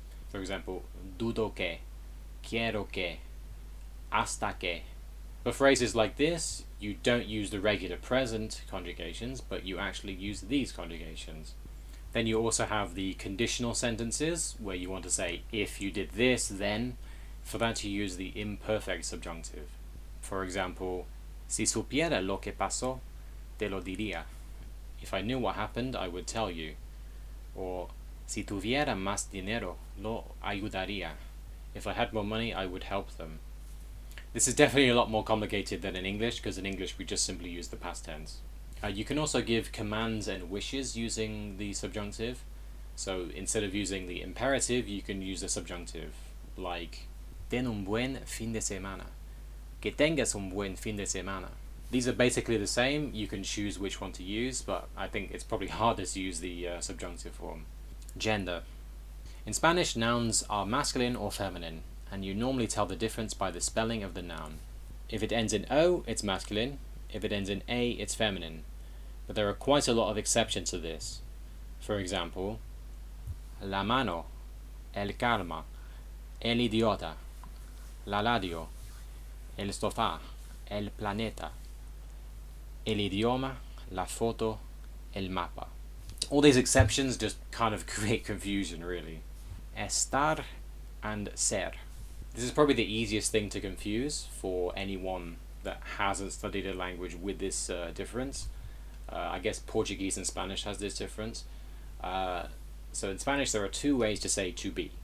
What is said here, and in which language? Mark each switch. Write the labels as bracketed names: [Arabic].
[English] For example, [Spanish] dudo que, quiero que, hasta que. [English] For phrases like this, you don't use the regular present conjugations, but you actually use these conjugations. Then you also have the conditional sentences, where you want to say, if you did this, then. For that you use the imperfect subjunctive. [Spanish] For example, si supiera lo que pasó, te lo diría. [English] If I knew what happened, I would tell you. [Spanish] Or, si tuviera más dinero, lo ayudaría. [English] If I had more money, I would help them. This is definitely a lot more complicated than in English, because in English we just simply use the past tense. You can also give commands and wishes using the subjunctive. So instead of using the imperative, you can use the subjunctive, like [Spanish] ten un buen fin de semana. Que tengas un buen fin de semana. [English] These are basically the same. You can choose which one to use, but I think it's probably harder to use the subjunctive form. Gender. In Spanish, nouns are masculine or feminine, and you normally tell the difference by the spelling of the noun. If it ends in O, it's masculine. If it ends in A, it's feminine. But there are quite a lot of exceptions to this. For example, [Spanish] la mano, el calma, el idiota, la radio, el sofá, el planeta, el idioma, la foto, el mapa. [English] All these exceptions just kind of create confusion, really. Estar and ser. This is probably the easiest thing to confuse for anyone that hasn't studied a language with this difference. I guess Portuguese and Spanish has this difference. So in Spanish there are two ways to say to be.